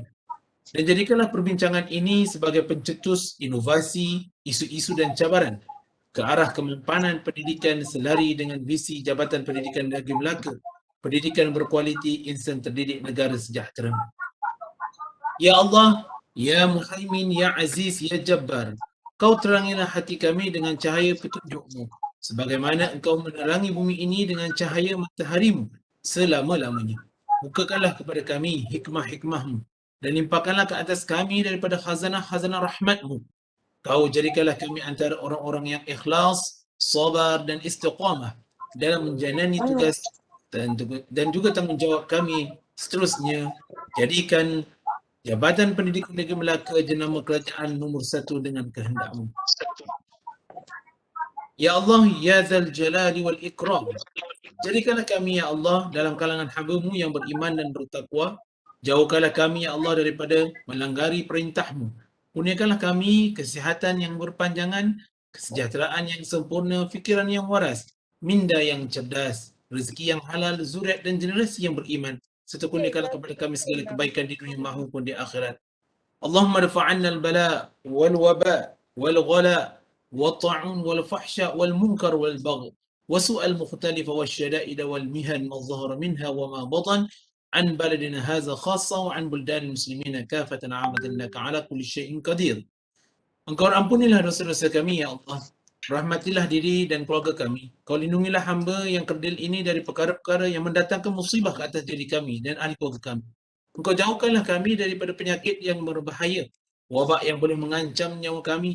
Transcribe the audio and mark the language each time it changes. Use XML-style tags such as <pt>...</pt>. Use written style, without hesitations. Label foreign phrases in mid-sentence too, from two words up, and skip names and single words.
<ms>Dan jadikanlah perbincangan ini sebagai pencetus inovasi, isu-isu dan cabaran ke arah kemampanan pendidikan selari dengan visi Jabatan Pendidikan Negeri Melaka, pendidikan berkualiti, insan terdidik, negara sejahtera. Ya Allah, Ya Muhaimin, Ya Aziz, Ya Jabbar, Kau terangilah hati kami dengan cahaya petunjuk-Mu, sebagaimana Engkau menerangi bumi ini dengan cahaya matahari-Mu selama-lamanya. Bukakanlah kepada kami hikmah-hikmah-Mu dan limpahkanlah ke atas kami daripada khazanah-khazanah rahmat-Mu. Kau jadikanlah kami antara orang-orang yang ikhlas, sabar dan istiqamah dalam menjalani tugas dan juga tanggungjawab kami seterusnya. Jadikan Jabatan Pendidikan Negeri Melaka jenama kerajaan nombor 1 dengan kehendak-Mu.</ms> <ar>يا الله، يا ذا الجلال والإكرام.</ar> <ms>Jadikanlah kami, Ya Allah, dalam kalangan hamba-Mu yang beriman dan bertakwa. Jauhkanlah kami, Ya Allah, daripada melanggari perintah-Mu. Kurniakanlah kami kesihatan yang berpanjangan, kesejahteraan yang sempurna, fikiran yang waras, minda yang cerdas, rezeki yang halal, zuriat dan generasi yang beriman. Serta kurniakanlah kepada kami segala kebaikan di dunia maupun di akhirat.</ms> <ar>اللهم ارفع عنا البلاء والوباء والغلاء والطاعون والفحشاء والمنكر والبغي وسوء المختلف والشدائد والمهن ما ظهر منها وما بطن عن بلدنا هذا خاصة وعن بلدان المسلمين كافة عامة إنك على كل شيء قدير.</ar> <ms>Engkau ampunilah dosa-dosa kami, Ya Allah. Rahmatilah diri dan keluarga kami. Kau lindungilah hamba yang kerdil ini dari perkara-perkara yang mendatangkan musibah ke atas diri kami dan ahli keluarga kami. Engkau jauhkanlah kami daripada penyakit yang berbahaya, wabak yang boleh mengancam nyawa kami.</ms>